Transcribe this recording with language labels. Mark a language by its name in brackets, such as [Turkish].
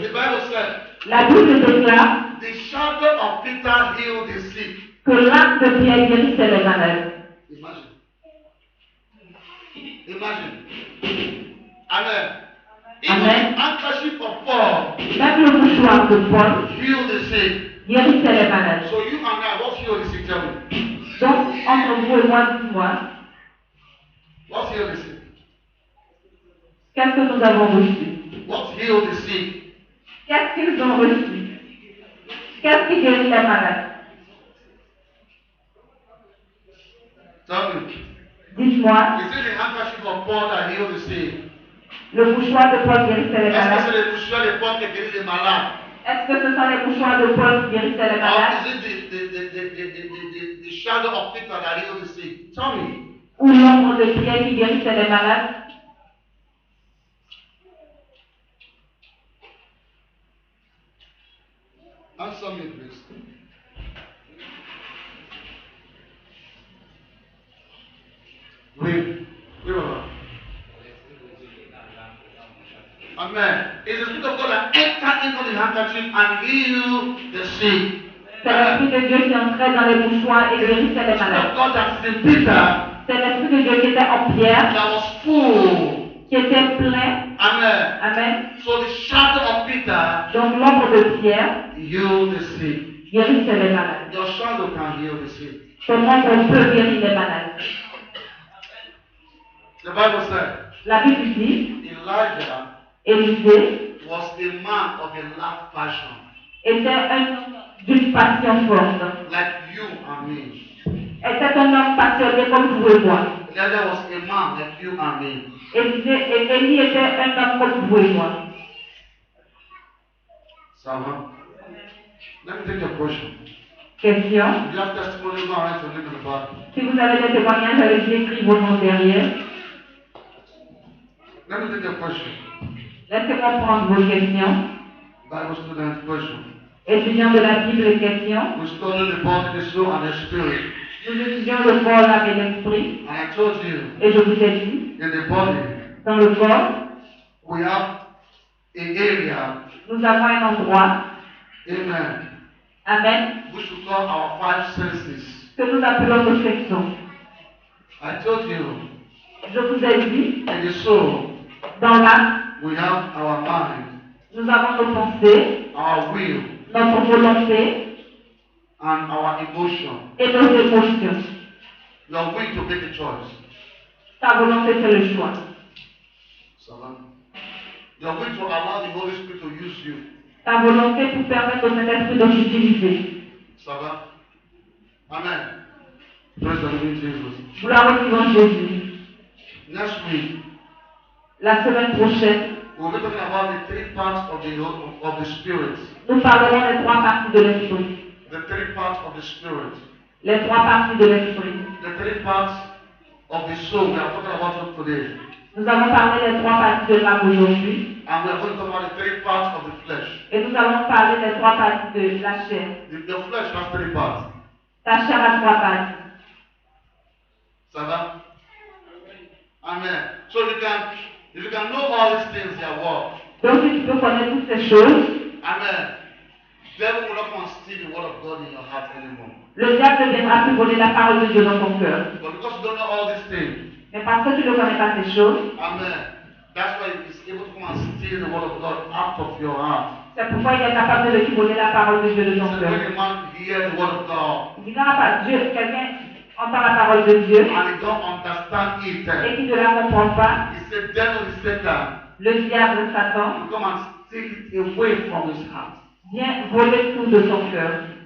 [English] The Bible said, [French] La Bible déclare [English] the shadow of Peter healed the sick. [French] que l'âme de Pierre guérissait les malades. [English] Imagine. [French] Imagine. Amen. Amen. [English] Even handkerchief of Paul [French] Même le mouchoir de Paul [English] healed the sick. [French] guérissait les malades. [English] So you and I, what healed the sick? Tell me. [French] Donc, entre vous et moi, dis-moi, [English] What healed the sick? [French] qu'est-ce que nous avons reçu? [English] What healed the sick? [French] Qu'est-ce qu'ils ont reçu? Qu'est-ce qui guérit les malades? [English] Tell me. [French] Dites-moi, [English] Is it the handkerchief of Paul that healed the sick? [French] le mouchoir de Paul guérissait les Est-ce que malades? c'est le mouchoir de Paul qui guérit les malades? Est-ce que ce sont les mouchoirs de Paul qui guérissaient les [English] Or [French] malades? [English] is it the shadow of Peter that healed the sick? Tell me. [French] Ou l'ombre de Pierre qui guérissait les malades? [English] Answer me, please. [French] Oui, Baba. Amen. [English] It's the Spirit of God that entered into the handkerchief and healed the sick. [French] C'est l'Esprit de Dieu qui entrait dans les mouchoirs et guérissait les [English] The Spirit [French] malades. [English] of God that's in Peter [French] C'est l'Esprit de Dieu qui était en Pierre, [English] that was full. [French] qui était plein. Amen. Amen. [English] So the shadow of Peter [French] Donc l'ombre de Pierre [English] healed the sick. [French] guérissait les malades. [English] Your shadow can heal the sick. [French] Comment on peut guérir les malades? [English] The Bible said [French] La Bible dit, [English] Elijah [French] Élisée [English] was a man of a loud passion, [French] était un homme d'une passion forte. [English] like you and me. [French] Était un homme passionné comme vous et moi. [English] Elijah was a man like you and me. [French] Élie était un homme comme vous et moi. Sama. [English] Let me take your question. Question. If you have testimony, go and write your name in the Bible. [French] Si vous avez des témoignages, allez écrire vos noms derrière. [English] Let me take your question. [French] Laissez-moi prendre vos questions. [English] Bible student question. [French] Étudiants de la Bible, questions. [English] We studied the body, the soul, and the spirit. [French] Nous étudions le corps, l'âme et l'esprit. [English] And I told you, [French] Et je vous ai dit, [English] in the body, [French] dans le corps, [English] we have an area, [French] nous avons un endroit, amen, amen, [English] which we call our five senses. [French] que nous appelons nos sections. [English] I told you, [French] Je vous ai dit, [English] in the soul, [French] dans l'âme, [English] we have our mind, [French] nous avons nos pensées, [English] our will, [French] notre volonté [English] and our emotion. [French] et nos émotions. [English] Your will to make a choice. [French] Ta volonté, c'est le choix. Salam. [English] Your will to allow the Holy Spirit to use you. [French] Ta volonté pour permettre au Saint-Esprit de t'utiliser. [English] Salam. Amen. Praise the living Jesus. [French] Gloire au Seigneur Jésus. [English] Next week, [French] La semaine prochaine, [English] we'll be talking about the three parts of the Spirit. [French] nous parlerons des trois parties de l'Esprit. [English] The three parts of the Spirit. [French] Les trois parties de l'Esprit. [English] The three parts of the soul. We are talking about it today. [French] Nous avons parlé des trois parties de l'âme aujourd'hui. [English] And we are going to talk about the three parts of the flesh. [French] Et nous allons parler des trois parties de la chair. [English] The flesh has three parts. [French] Ta chair a trois parties. Salam. Amen. [English] So if you can know all these things, they are what? [French] Donc si tu peux connaître toutes ces choses, Amen. [English] Devil will not come and steal the word of God in your heart anymore. [French] le diable ne viendra plus voler la parole de Dieu dans ton cœur. [English] But because you don't know all these things, [French] Mais parce que tu ne connais pas ces choses, amen. [English] That's why he's able to come and steal the word of God out of your heart. [French] c'est pourquoi il est capable de voler la parole de Dieu de ton [English] So [French] cœur. [English] when a man hears the word of God [French] Il dit quand quelqu'un entend la parole de Dieu [English] and he don't understand it, [French] et qui ne la comprend pas, [English] he said, devil is Satan. [French] le diable, Satan, [English] To come and steal it away from his heart. [French] vient voler tout de son cœur.